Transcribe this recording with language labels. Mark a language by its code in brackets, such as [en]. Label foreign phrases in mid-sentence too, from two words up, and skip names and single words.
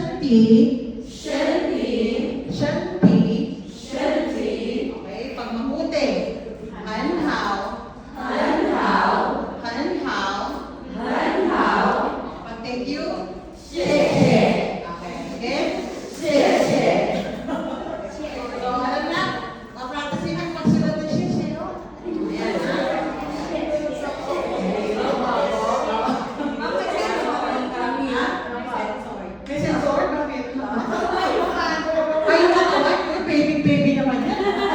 [zh] 体，身体，身体。身体， [tl] Okay, pag mabuti. [zh] 很好，很好，很好。很好， [tl] Pag thank you. [zh] 谢谢， [en] Okay, again. [zh] 谢谢， [tl] So, alam na, ma-practice ang pagsulat ng shit, no? Ayan, ha? May sensor? Bakit? Ay, yung baby naman yan.